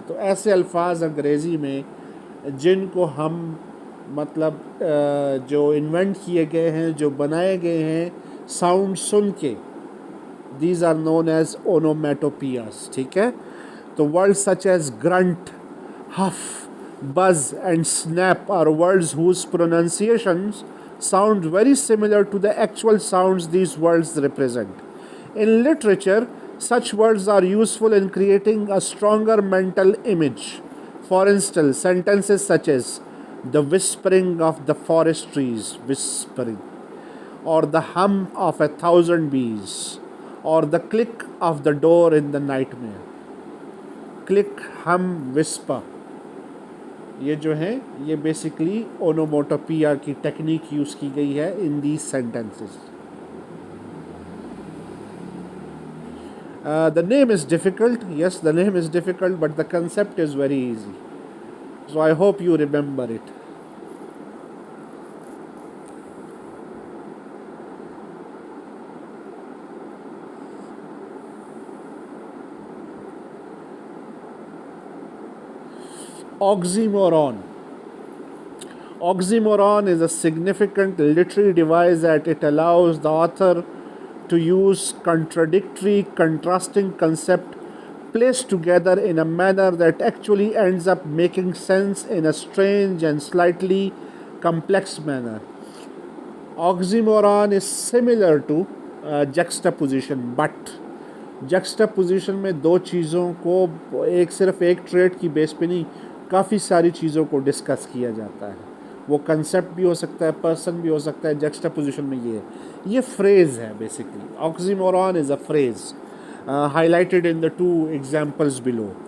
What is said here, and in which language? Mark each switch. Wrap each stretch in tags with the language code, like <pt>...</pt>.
<hi>तो ऐसे अल्फाज अंग्रेज़ी में जिनको हम मतलब जो इन्वेंट किए गए हैं, जो बनाए गए हैं साउंड सुन के,</hi> <en>These are known as onomatopoeias.</en> <hi>ठीक है.</hi> <en>तो words such as grunt, huff, buzz and snap are words whose pronunciations sound very similar to the actual sounds these words represent. In literature, such words are useful in creating a stronger mental image. For instance, sentences such as the whispering of the forest trees, whispering, or the hum of 1,000 bees, or the click of the door in the nightmare. Click, hum, whisper.</en> <hi>ये जो है ये basically onomatopoeia की technique use की गई है</hi> <en>In these sentences. The name is difficult. Yes, the name is difficult, but the concept is very easy. So I hope you remember it. Oxymoron. Oxymoron is a significant literary device that it allows the author to use contradictory, contrasting concepts placed together in a manner that actually ends up making sense in a strange and slightly complex manner. Oxymoron is similar to juxtaposition, but juxtaposition</en> <hi>में दो चीज़ों को एक सिर्फ एक trade की base पे नहीं काफ़ी सारी चीज़ों को डिस्कस किया जाता है. वो कंसेप्ट भी हो सकता है, पर्सन भी हो सकता है. जक्स्टापोजिशन में ये फ्रेज है basically.</hi> <en>Oxymoron is a phrase highlighted in the two examples below.</en>